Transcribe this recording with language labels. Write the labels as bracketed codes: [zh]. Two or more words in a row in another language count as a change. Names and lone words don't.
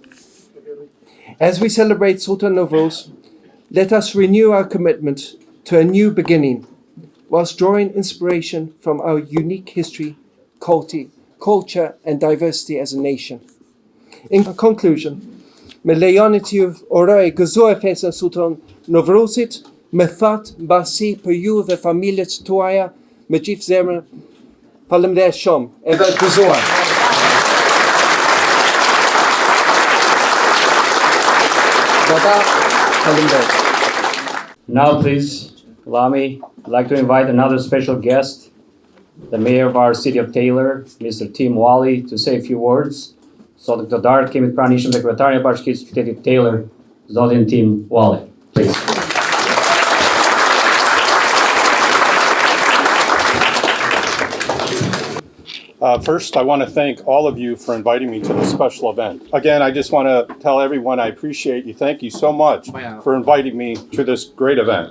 [en] As we celebrate Sultan Nevruz, let us renew our commitment to a new beginning, whilst drawing inspiration from our unique history, culture, and diversity as a nation. In conclusion, [sq] me lejoni t'ju uroj gëzuar festën Sultan Nevruzit, me that mbasi për ju dhe familjet tuaja, me gjithë zemrën. Faleminderit shumë, edhe gëzuar. [en] Now, please, allow me, I'd like to invite another special guest, the mayor of our city of Taylor, Mr. Tim Wally, to say a few words. [sq] Sot këtë darkë kemi të pranishëm dhe kryetarin e bashkisë së qytetit Taylor, zotin Tim Wally. [en] Please. First, I want to thank all of you for inviting me to this special event. Again, I just want to tell everyone I appreciate you. Thank you so much for inviting me to this great event.